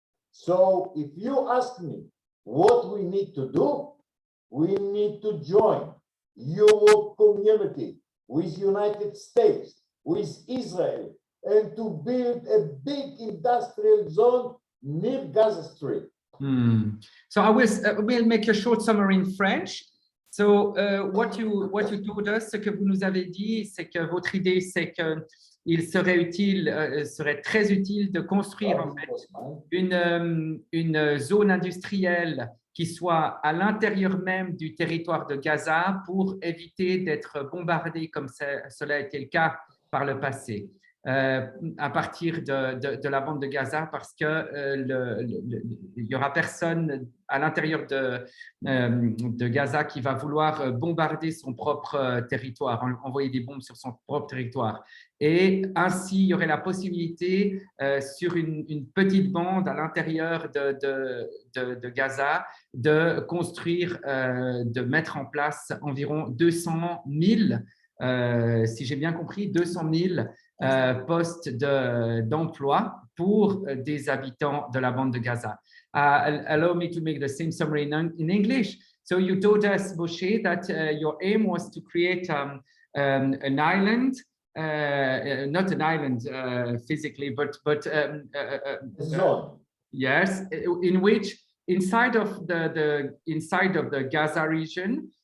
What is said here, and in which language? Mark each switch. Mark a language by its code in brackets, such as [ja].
[en] So if you ask me what we need to do, we need to join Europe community with United States, with Israel, and to build a big industrial zone near Gaza Strip. So I will make a short summary in French. So what you told us, [fr] ce que vous nous avez dit, c'est que votre idée, c'est que il serait très utile de construire en fait une zone industrielle qui soit à l'intérieur même du territoire de Gaza pour éviter d'être bombardé comme cela a été le cas par le passé. À partir de la bande de Gaza, parce que il y aura personne à l'intérieur de Gaza qui va vouloir bombarder son propre territoire, envoyer des bombes sur son propre territoire. Et ainsi, il y aurait la possibilité sur une petite bande à l'intérieur de Gaza de construire, de mettre en place environ 200 000, si j'ai bien compris, 200 000 postes d'emploi pour des habitants de la bande de Gaza. [en] Allow me to make the same summary in English. So you told us, Moshe, that your aim was to create an island, not an island physically, but zone. Yes, in which inside of the Gaza region.